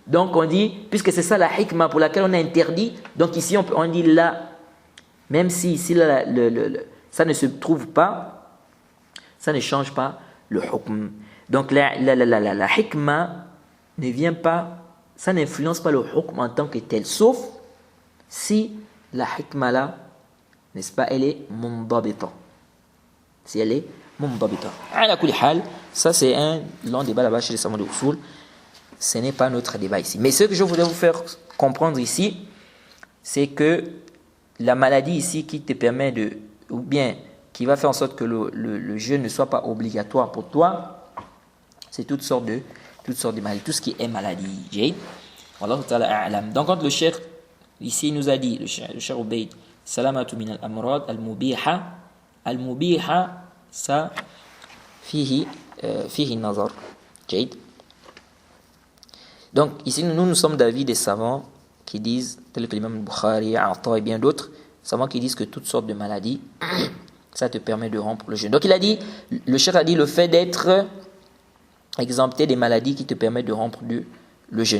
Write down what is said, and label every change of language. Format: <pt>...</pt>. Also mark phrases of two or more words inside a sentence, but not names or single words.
<fr>Donc on dit, puisque c'est ça la hikmah pour laquelle on a interdit, donc ici on dit là, même si ici ça ne se trouve pas, ça ne change pas le hukm. Donc la hikmah ne vient pas, ça n'influence pas le hukm en tant que tel, sauf si la hikmah là, n'est-ce pas, elle est mundabita. Si elle est mundabita.</fr> <ar>على كل حال,</ar> <fr>ça c'est un long débat là-bas chez les savants de usul. Ce n'est pas notre débat ici. Mais ce que je voudrais vous faire comprendre ici, c'est que la maladie ici qui te permet de, ou bien qui va faire en sorte que le jeûne ne soit pas obligatoire pour toi, c'est toutes sortes de maladies, tout ce qui est maladie.</fr> <ar>والله تعالى أعلم.</ar> <fr>Donc quand le cheikh ici nous a dit, le cheikh Ubayd,</fr> <ar>سلامة من الأمراض المبيحة,</ar> <fr>ça</fr> <ar>فيه نظر. Jade.</ar> <fr>Donc ici nous sommes d'avis des savants qui disent, tels que l'imam Bukhari, Atta et bien d'autres, savants qui disent que toutes sortes de maladies, ça te permet de rompre le jeûne. Donc il a dit, le cheikh a dit le fait d'être exempté des maladies qui te permettent de rompre le jeûne.</fr>